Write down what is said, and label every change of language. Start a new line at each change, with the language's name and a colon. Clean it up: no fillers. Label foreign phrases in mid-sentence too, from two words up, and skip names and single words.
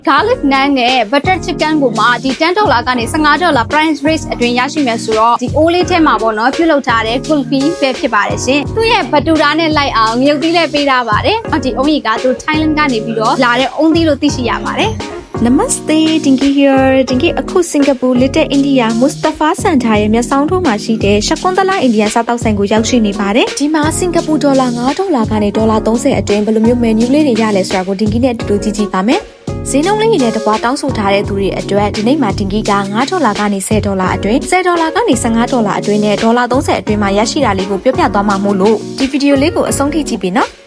English: garlic naan
Burmese: နဲ့
English: butter chicken
Burmese: ကိုမှဒီ$10ကနေ$15
English: price range
Burmese: အတွင်းရရှိမယ်ဆိုတော့ဒီ အိုးလေးထဲမှာပေါ့နော်ပြုလုပ်ထားတဲ့ kulfi ပဲဖြစ်ပါတယ်ရှင်သူ့ရဲ့ဘတူရာနဲ့လိုက်အောင်မြုပ်သီးလေးပေးထားပါတယ်ဒီအုံးကြီးကသူ Thailand ကနေပြီးတော့လာတဲ့အုံးသီးလို့သိရှိရပါတယ် Namaste,
English: Dinky here.
Burmese: Dinky aku Singapore Little India Mustafa Center ရဲ့မျက်စောင်းထိုးမှာရှိတဲ့ရှကွန်တလာအိန္ဒိယစားတောက်ဆိုင်ကိုရောက်ရှိနေပါတယ်။ဒီမှာစင်ကာပူဒေါ်လာ$9ကနေ$30အတွင်းဘယ်လိုမျိုး menu လေးတွေရလဲဆိုတာကို Dinky နဲ့အတူတူကြည့်ကြည့်ပါမယ်။ဈေးနှုန်းလေးတွေနဲ့တကွာတောင်းဆိုထားတဲ့သူတွေအတွက်ဒီနေ့မှာ Dinky က$9ကနေ$10အတွင်း$10ကနေ$15အတွင်းနဲ့$30အတွင်းမှာရရှိတာလေးကိုပြောပြသွားမှာမို့လို့ဒီဗီဒီယိုလေးကိုအဆုံးထိကြည့်ပြီနော်။